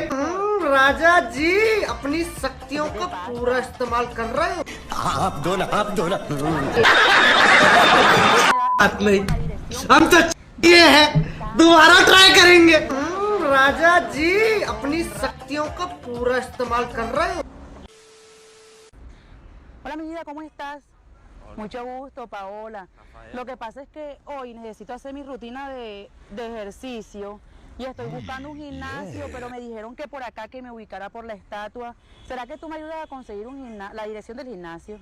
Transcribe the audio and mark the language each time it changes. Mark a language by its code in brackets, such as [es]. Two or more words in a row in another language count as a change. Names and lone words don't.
[hi] राजा जी अपनी शक्तियों का पूरा इस्तेमाल कर रहे हो। आप दो ना बात नहीं, हम तो ये है दोबारा ट्राई करेंगे। राजा जी अपनी शक्तियों का पूरा इस्तेमाल कर रहे हो। [es] Hola mi vida, ¿cómo estás? Mucho gusto, Paola. Lo que pasa es que hoy necesito hacer mi rutina de ejercicio y estoy buscando un gimnasio, pero me dijeron que por acá que me ubicara por la estatua. ¿Será que tú me ayudas a conseguir la dirección del gimnasio?